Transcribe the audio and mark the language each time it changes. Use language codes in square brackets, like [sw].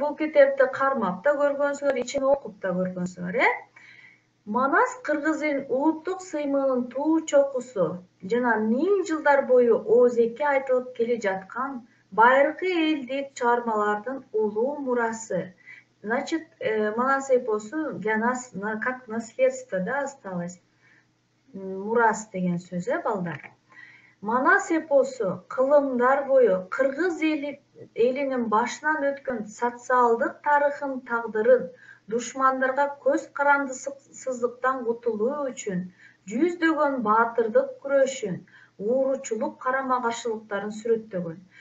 [ky] Бул китепти кармап да көргөнсүздөр, ичин окуп да көргөнсүздөр, Манас кыргыздын улуттук сыймыгынын туу чокусу жана миң жылдар бою оозеки айтылып келе жаткан байыркы элдик чыгармалардын улуу мурасы. [ru] Значит, Манас эпосу для нас как наследство, да, осталось. [ky] Мурас деген сөз, балдар. Манас эпосу кылымдар бою кыргыз элинин башынан өткөн социалдык тарыхын, тагдырын, душмандарга көз карандысыздыктан кутулуу үчүн жүздөгөн баатырдык күрөшүн, ууручулук карама каршылыктарын сүрөттөгөн.